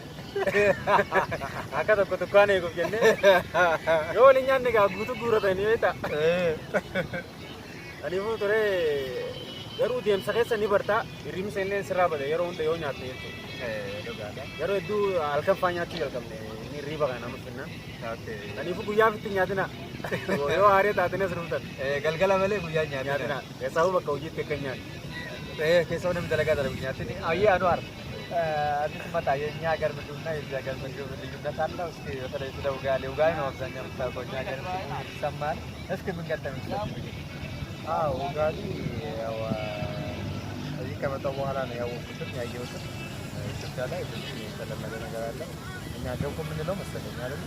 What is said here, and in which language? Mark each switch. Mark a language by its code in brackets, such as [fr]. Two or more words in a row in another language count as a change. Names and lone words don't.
[om] akka tokko dukkaan eeguuf jennee yoo waliin nyaanne gaa guutuu guuratanii beekta aniifuu ture garuu deemsa keessa ni bartaa hirribni illee sirraa bada yeroo hunda yoo nyaatte jechuudha. Yeroo hedduu halkan fa'aa nyaachuu jalqabne ni hirriba kana nama finna. Aniifuu guyyaaf itti nyaatina yoo haaree taatanii as dhuftan. Galgala malee guyyaa nyaatina. Keessaa bakka hojiitti akka nyaatu. Keessaa namni dalagaa dalagu nyaatini. [am] Ayyee Anwar አዲስ መጣ የኛ ሀገር ምንድነው የዚህ ሀገር ምግብ ልዩነት አለው? እስኪ በተለይ ስለ ugali ነው አብዛኛው የምታውቀው እኛ ሀገር ይሰማል። እስኪ ምን ገጠመኝ? ugali ያው እዚህ ከመጣሁ በኋላ ነው ያወቅኩት ያየሁት። ኢትዮጵያ ላይ ብዙ የተለመደ ነገር አለ። እኛ ገንፎ የምንለው መሰለኝ አይደል?